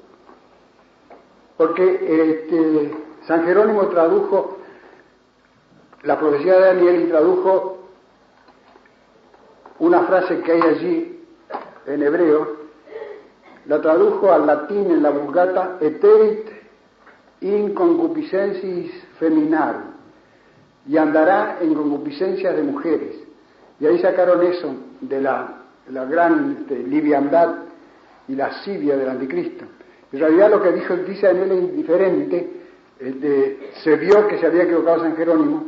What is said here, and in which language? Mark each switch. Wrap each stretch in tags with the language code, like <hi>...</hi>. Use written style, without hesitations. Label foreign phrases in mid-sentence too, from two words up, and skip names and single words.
<es>porque San Jerónimo tradujo la profecía de Daniel y tradujo una frase que hay allí en hebreo, la tradujo al latín en la Vulgata,</es> <la>eterit in concupiscensis feminarum,</la> <es>y andará en concupiscencias de mujeres. Y ahí sacaron eso de la gran liviandad y lascivia del anticristo. En realidad lo que dice Daniel es diferente. Se vio que se había equivocado San Jerónimo.</es>